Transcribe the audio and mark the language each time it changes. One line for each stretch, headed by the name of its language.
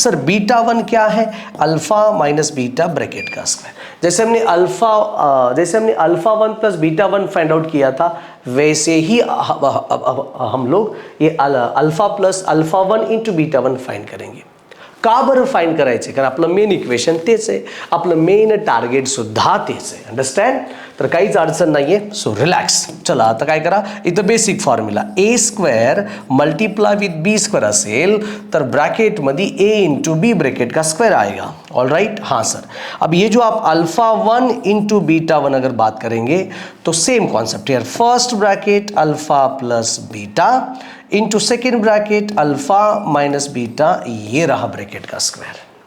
Hindi: Sir beta 1 क्या है? Alpha minus beta bracket का स्क्वायर। जैसे हमने alpha 1 plus beta 1 find out किया था, वैसे ही हम लोग ये alpha plus alpha 1 into beta 1 find करेंगे।
Marathi: का बरं फाइंड करायचे? कारण आपलं मेन इक्वेशन तेच आहे, आपलं मेन टार्गेट सुद्धा तेच आहे। अंडरस्टँड? तर काहीच अडचण नाहीये,
English: So relax.
Marathi: चला आता काय करा, इथं basic formula A square multiply with B square असेल तर ब्रैकेटमध्ये ए इंटू बी
Hindi: ब्रैकेट का स्क्वायर आएगा।
Marathi: All right?
Hindi: हाँ सर। अब ये जो आप अल्फा 1 इंटू बीटा 1 अगर बात करेंगे तो सेम कॉन्सेप्ट है, first bracket alpha plus beta into second bracket alpha minus beta, ये रहा ब्रैकेट का स्क्वायर।